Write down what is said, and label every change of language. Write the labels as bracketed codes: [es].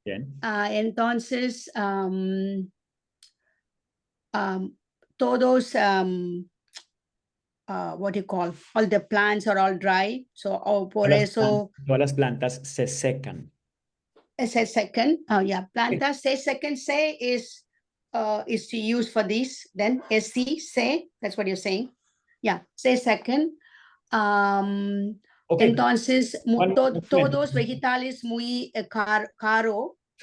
[es] Bien. Entonces todos [en] what do you call, all the plants are all dry, so [es] por eso todas las plantas se secan. Se secan. Plantas se secan. [en] Se is to use for this, then se, that's what you're saying. [es] Se secan. [en] Okay. [es] Entonces todos vegetales muy caro.